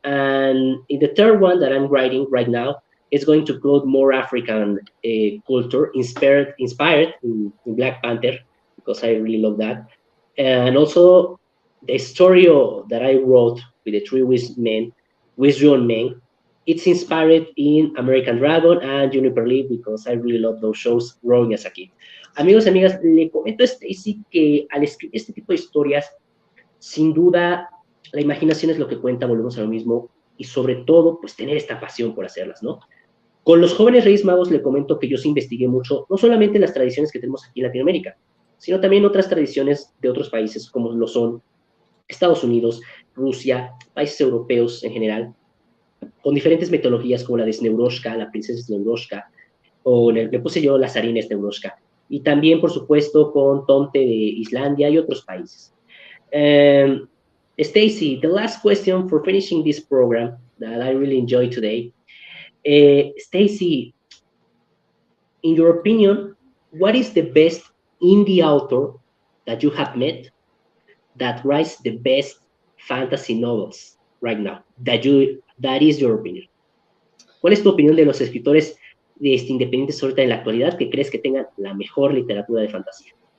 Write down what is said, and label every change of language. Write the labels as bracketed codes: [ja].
[en] And in the third one that I'm writing right now, it's going to include more African culture, inspired in Black Panther, because I really love that. And also the story that I wrote with the three wisdom men, it's inspired in American Dragon and Juniper Lee because I really love those shows growing as a kid. [es] Amigos y amigas, le comento a Stacy que al escribir este tipo de historias, sin duda, la imaginación es lo que cuenta, volvemos a lo mismo, y sobre todo, pues tener esta pasión por hacerlas, ¿no? Con los jóvenes Reyes Magos le comento que yo sí investigué mucho, no solamente las tradiciones que tenemos aquí en Latinoamérica, sino también otras tradiciones de otros países, como lo son Estados Unidos, Rusia, países europeos en general, con diferentes metodologías como la de Sneuroshka, la princesa Sneuroshka, o le puse yo las harinas Sneuroshka, y también, por supuesto, con Tomte de Islandia y otros países. [en] Stacy, the last question for finishing this program that I really enjoyed today. Stacy, in your opinion, what is the best indie author that you have met that writes the best fantasy novels right now? That is your opinion. [es] ¿Cuál es tu opinión de los escritores independientes ahorita en la actualidad que crees que tengan la mejor literatura de fantasía?